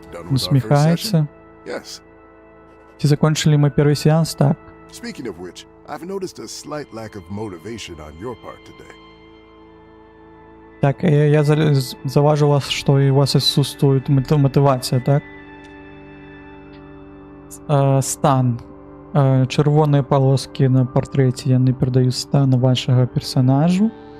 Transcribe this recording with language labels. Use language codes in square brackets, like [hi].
[be] Усміхаецца. Ці закончылі мы першы сеанс? Так. [en] Speaking of which, I've noticed a slight lack of motivation on your part today. [be] Так, я заўважыў вас, што і у вас адсутствуе матывацыя, так? Стан. Чырвоныя палоскі на партрэце, яны перадаюць стан вашага персанажу.